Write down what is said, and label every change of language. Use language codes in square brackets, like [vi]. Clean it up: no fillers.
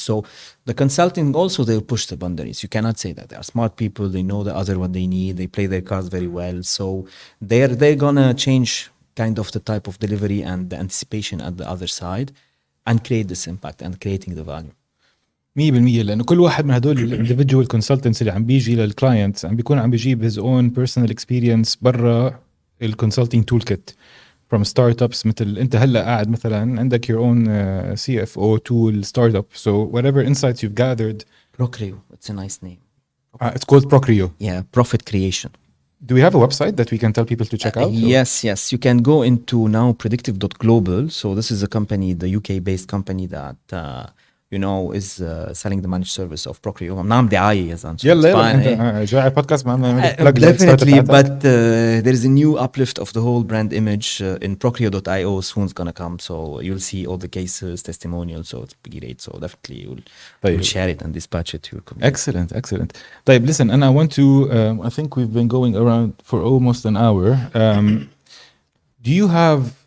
[en] So the consulting also, they'll push the boundaries. You cannot say that. They are smart people. They know the other what they need. They play their cards very well. So they're gonna change kind of the type of delivery and the anticipation at the other side and create this impact and creating the value. 100%. [ar] لأنه كل واحد من هدول individual consultants اللي عم بيجي للكلاينتس عم بيكون عم بيجيب [en] his own personal experience [ar] برا الconsulting toolkit. [en] From startups, [ar] مثل انت هلا قاعد مثلا عندك [en] your own CFO tool startup, so whatever insights you've gathered. Procreo, it's a nice name. It's called Procreo. Yeah, profit creation. Do we have a website that we can tell people to check out? Yes. You can go into now predictive.global. So this is a company, the UK-based company that is selling the managed service of Procreo. [ar] نعم دعاية يا زلمة. يلا انت جاي على podcast معنا [en] definitely, but there is a new uplift of the whole brand image in Procreo.io soon's gonna come. So you'll see all the cases, testimonials. So it's great. So definitely you'll share it and dispatch it to your community. Excellent. [ar] طيب [en] listen, and I want to. I think we've been going around for almost an hour. Do you have?